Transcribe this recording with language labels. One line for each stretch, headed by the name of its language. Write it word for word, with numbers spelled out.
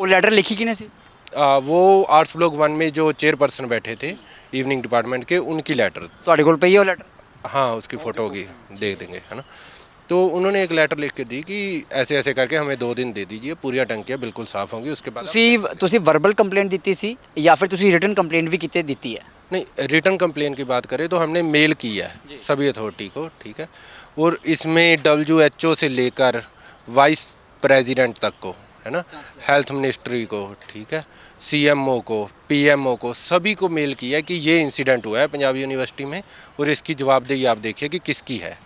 Punjabi: ਉਹ ਲੈਟਰ ਲਿਖੀ ਕਿਹਨੇ ਸੀ?
Hindi: आ, वो आर्ट्स ब्लॉक वन में जो चेयरपर्सन बैठे थे इवनिंग डिपार्टमेंट के, उनकी लेटर,
Punjabi: ਤੁਹਾਡੇ ਕੋਲ ਪਈ ਹੈ ਉਹ ਲੈਟਰ?
Hindi: हाँ उसकी फ़ोटो होगी, देख देंगे, है ना। तो उन्होंने एक लेटर लिख के दी कि ऐसे ऐसे करके हमें दो दिन दे दीजिए, पूरी टंकियाँ बिल्कुल साफ़ होंगी, उसके बाद
Punjabi: ਤੁਸੀਂ ਤੁਸੀਂ ਵਰਬਲ ਕੰਪਲੇਂਟ ਦਿੱਤੀ ਸੀ ਜਾਂ ਫਿਰ ਤੁਸੀਂ ਰਿਟਨ ਕੰਪਲੇਂਟ ਵੀ ਕਿਤੇ ਦਿੱਤੀ ਹੈ?
Hindi: नहीं। रिटर्न कंप्लेन की बात करें तो हमने मेल की है सभी अथॉरिटी को, ठीक है। और इसमें डब्ल्यू एच ओ से लेकर वाइस प्रेसिडेंट तक को, है ना, हेल्थ मिनिस्ट्री को, ठीक है, सी एम ओ को, पी एम ओ को, सभी को मेल किया है कि ये इंसिडेंट हुआ है पंजाब यूनिवर्सिटी में और इसकी जवाबदेही आप देखिए कि किसकी है।